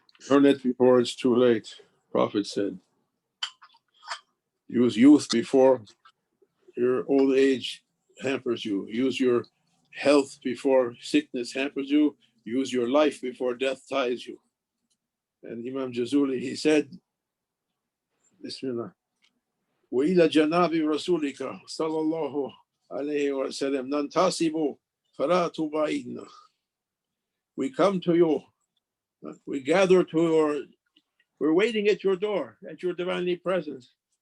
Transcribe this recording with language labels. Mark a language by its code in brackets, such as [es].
[en] Learn it before it's too late. Prophet said. Use youth before your old age hampers you. Use your health before sickness hampers you. Use your life before death ties you. And Imam Jazuli, he said, [ar] Bismillah, وَإِلَى جَنَابِ رَسُولِكَ صَلَى اللَّهُ عَلَيْهِ وَسَلَّمْ نَنْتَصِبُ فَلَا تُبَعِدْنَا. [en] We come to you. We gather to your, we're waiting at your door, at your divinely presence.